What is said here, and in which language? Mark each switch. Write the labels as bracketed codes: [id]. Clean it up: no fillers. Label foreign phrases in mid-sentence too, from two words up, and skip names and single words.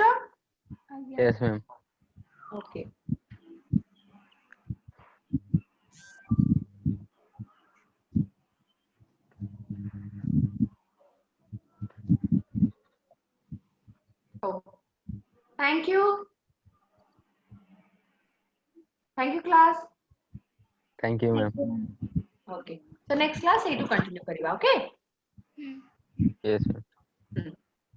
[or] आज्ञा [en] Yes, ma'am. okay thank you class Thank you, ma'am. okay so next class ए टू कंटिन्यू करबा ओके Yes, ma'am.